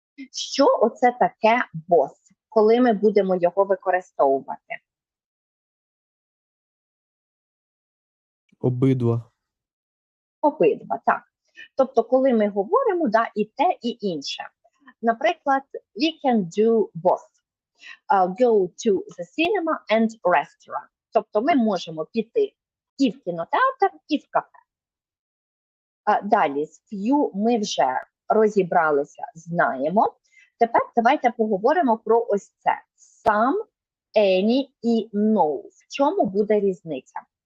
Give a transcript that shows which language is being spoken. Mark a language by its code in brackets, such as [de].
[uk] Що оце таке both, коли ми будемо його використовувати? Обидва. Обидва, так. Тобто, коли ми говоримо, да, і те, і інше. [en] Наприклад, we can do both. Go to the cinema and restaurant. [uk] Тобто ми можемо піти і в кінотеатр, і в кафе. Далі, з few ми вже розібралися, знаємо. Тепер давайте поговоримо про ось це. Some, any і no. В чому буде різниця?